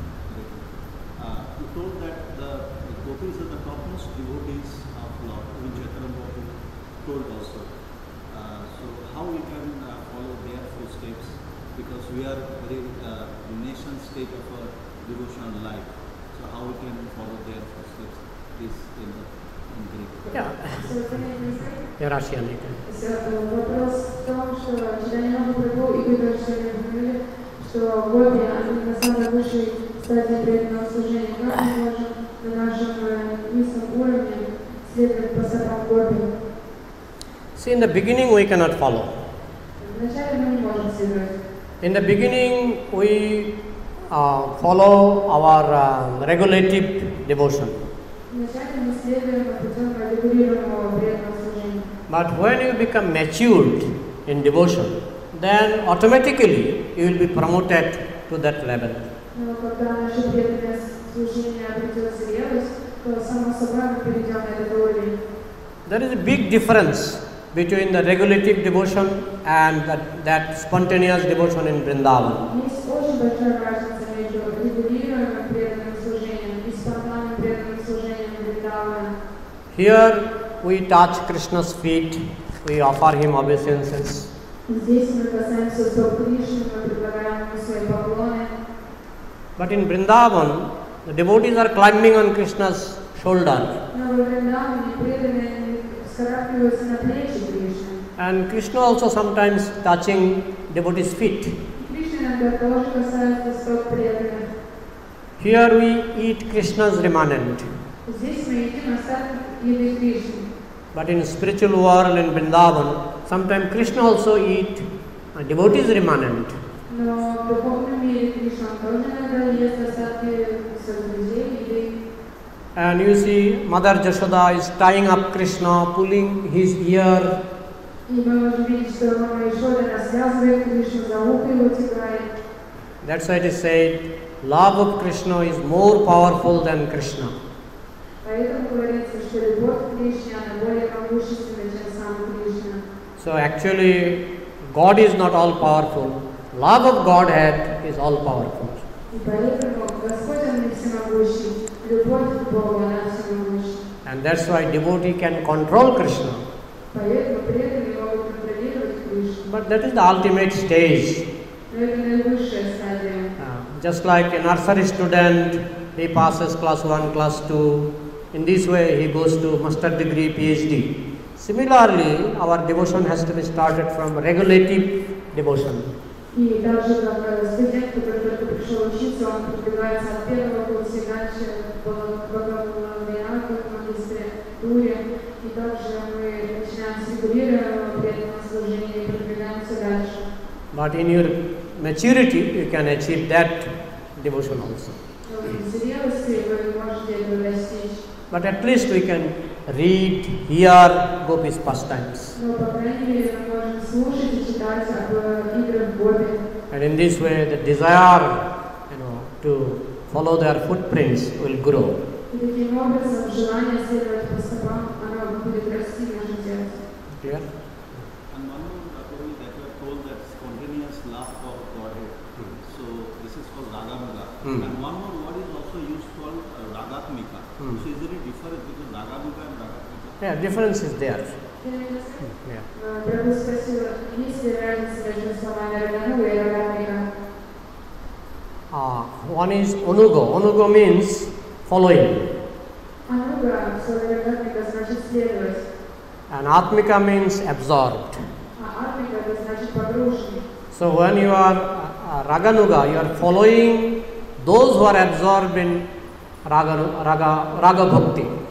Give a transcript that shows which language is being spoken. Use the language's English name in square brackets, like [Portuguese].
[English] You told that the gopis are the topmost devotees of Lord, which Chaitanya Mahaprabhu told also. So how we can follow their footsteps? Because we are very nascent stage of our devotional life. So how we can follow their footsteps is in Greek. Yeah. Russian. [Russian] Вопрос в том, что Чайтанья Махапрабху и вы тоже сегодня говорили, что гопи, они на самой высшей стадии преданного служения. Как мы можем на нашем низком уровне следовать по стопам гопи? [English] See, in the beginning we cannot follow. [Russian] Вначале мы не можем следовать. [English] In the beginning we follow our regulative devotion. [Russian] Вначале мы следуем путем регулируемого преданного служения. [English] But when you become matured in devotion, then automatically you will be promoted to that level. [Russian] Но когда наше преданное служение обретет зрелость, то само собой мы перейдем на этот уровень. [English] There is a big difference between the regulative devotion and that spontaneous devotion in Vrindavan. [Russian] Есть очень большая разница между регулируемым преданным служением и спонтанным преданным служением Вриндавана. [English] Here we touch Krishna's feet, we offer him obeisances. [Russian] Здесь мы касаемся стоп Кришны, мы предлагаем ему свои поклоны. [English] But in Vrindavan, the devotees are climbing on Krishna's shoulder. [Russian] Но во Вриндаване преданные вскарабкиваются на плечи Кришны. [English] And Krishna also sometimes touching devotees' feet. [Russian] Кришна иногда тоже касается стоп преданных. [English] Here we eat Krishna's remanent. [Russian] Здесь мы едим остаток еды Кришны. [English] But in spiritual world in Vrindavan, sometimes Krishna also eat devotees' remanent. [Russian] Но в духовном мире Кришна тоже иногда ест остатки своих друзей еды. [English] And you see, Mother Jashoda is tying up Krishna, pulling his ear. [Russian] И мы можем видеть, что мама Ишода развязывает Кришну за ухо, его тягает. [English] That's why it is said, love of Krishna is more powerful than Krishna. [Russian] Поэтому говорится, что любовь к Кришне, она более могущественна, чем сам Кришна. [English] So actually, God is not all powerful. Love of Godhead is all powerful. [Russian] И поэтому Господь, Он не всемогущий, любовь к Богу, она всемогуща. [English] And that's why devotee can control Krishna. [Russian] Поэтому преданные могут контролировать Кришну. [English] But that is the ultimate stage. [Russian] Но это наивысшая стадия. [English] Just like a nursery student, he passes class 1, class 2. In this way, he goes to master degree, PhD. Similarly, our devotion has to be started from regulative devotion. [Russian] И так же, как студент, который только пришел учиться, он продвигается от первого курса и дальше по бакалавриату, магистратуре. И также мы начинаем с регулированного преданного служения и продвигаемся дальше. [English] But in your maturity, you can achieve that devotion also. [Russian] В зрелости вы можете этого достичь. [English] But at least we can read, hear Gopi's pastimes. [Russian] Но, по крайней мере, мы можем слушать и читать об играх Гопи. [English] And in this way, the desire, to follow their footprints will grow. [Russian] И таким образом желание следовать по стопам, оно будет расти в нашем сердце. [English] Clear? And one more Guru, that you are told that spontaneous love for Godhead. So this is called Raganuga. And one more word is also used called Ragatmika. So is there a difference between Raganuga and Ragatmika? Yeah, difference is there. Yeah. [Russian] Прабhu спросил, есть ли разница между словами Рагануга и Рагатмика? [English] One is Onugo. Onugo means following. [Russian] Ануга в слове Рагатмика значит следовать, [English] And Atmika means absorbed. [Russian] а Атмика это значит погруженный. [English] So when you are Raganuga, you are following those who are absorbed in Raga Bhakti.